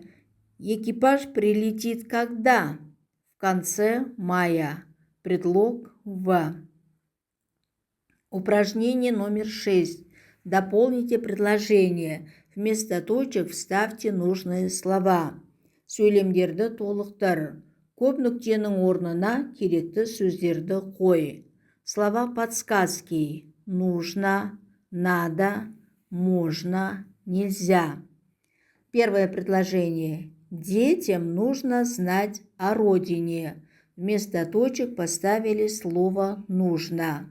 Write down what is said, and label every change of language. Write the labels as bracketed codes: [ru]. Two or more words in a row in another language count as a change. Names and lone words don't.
[ru] Экипаж прилетит когда? В конце мая. Предлог «в». Упражнение номер 6. Дополните предложение. Вместо точек вставьте нужные слова. [kk] Сөйлемдерді толықтыр. Көп нүктенің орнына керекті сөздерді қой. [ru] Слова подсказки. Нужно, надо, можно, нельзя. Первое предложение. Детям нужно знать о родине. Вместо точек поставили слово «нужно».